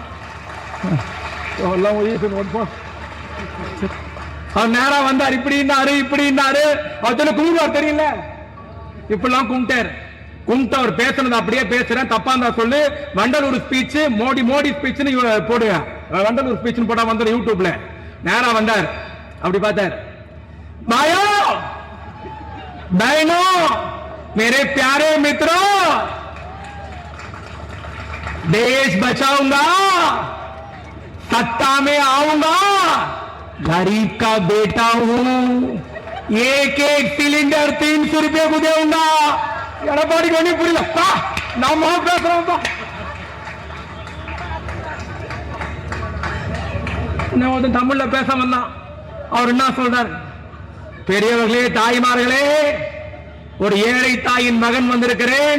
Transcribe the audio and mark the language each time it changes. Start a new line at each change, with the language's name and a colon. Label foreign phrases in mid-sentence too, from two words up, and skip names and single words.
Tamil: அவர் நேரா வந்தார், இப்படின்னாரு இப்படின்னாரு. அவர் கும்பிடுவார் தெரியல, இப்படிலாம் கும்பிட்டார். கும்பிட்டு அவர் பேசுனது அப்படியே பேசுறேன், தப்பா இருந்தா சொல்லு. வண்டலூர் ஸ்பீச் மோடி ஸ்பீச் போடுங்க, வண்டலூர் ஸ்பீச் போட்டா வந்து யூடியூப்ல. நேரா வந்தார், அப்படி பார்த்தார்.
Hindi: பாயோ बहनों मेरे प्यारे मित्रों, देश बचाऊंगा, सत्ता में आऊंगा, गरीब का बेटा हूं, एक एक सिलेंडर 300 रुपये को देऊंगा.
Tamil: எடப்பாடி கொண்டு புரியல, நம்ம பேசுறோம். தமிழ்ல பேச வந்தான். அவர் என்ன சொல்றார்? பெரியவர்களே, தாய்மார்களே, ஒரு ஏழை தாயின் மகன் வந்திருக்கிறேன்.